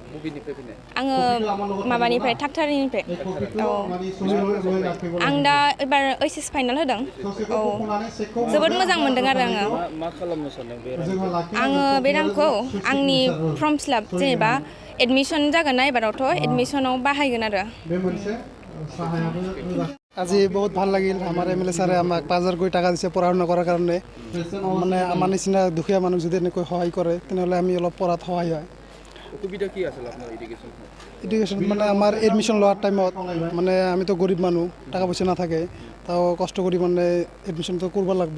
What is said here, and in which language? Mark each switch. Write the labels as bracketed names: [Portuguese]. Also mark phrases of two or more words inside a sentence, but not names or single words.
[Bodo] आङो माबानिफ्राय थाकथारिनिफ्राय। औ, आं दा एबार HS फाइनाल होदों। औ, जोबोद मोजां मोनदों आरो आङो। मा खालामनो सानदों बे रांखौ? आङो बे रांखौ आंनि [English] form fill-up [Bodo] जेनेबा एडमिसन जागोन ना एबारावथ' एडमिसनाव बाहायगोन आरो। [Assamese] আজি বহুত ভাল লাগিল। আমাৰ MLA ছাৰে আমাক 5000 কোটি টাকা দিছে পঢ়া শুনা কৰাৰ কাৰণে। মানে আমাৰ নিচিনা দুখীয়া মানুহ যদি এনেকৈ সহায় কৰে তেনেহ'লে আমি অলপ পঢ়াত সহায় হয়। অসুবিধা কি আছিল আপোনাৰ এডুকেশ্যন মানে আমাৰ এডমিশ্যন লোৱাৰ টাইমত মানে আমিতো গৰীব মানুহ, টাকা পইচা নাথাকে, তাও কষ্ট কৰি মানে এডমিশ্যনটো কৰিব লাগিব।